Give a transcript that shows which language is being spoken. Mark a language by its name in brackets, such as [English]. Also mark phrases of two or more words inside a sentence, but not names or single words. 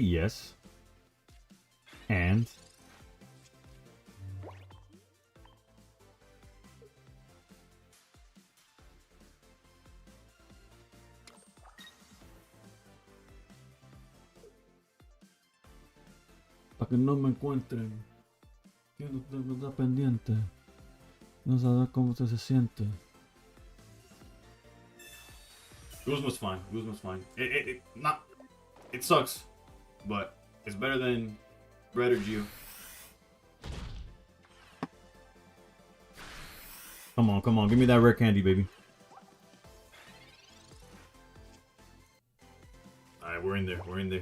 [English] Yes. And... [Spanish] para que no me encuentren. Que no está pendiente. No sabe cómo se siente. [English] Guzma's fine. Guzma's fine. It sucks, but it's better than Red or Geo. Come on, give me that rare candy, baby. Alright, we're in there.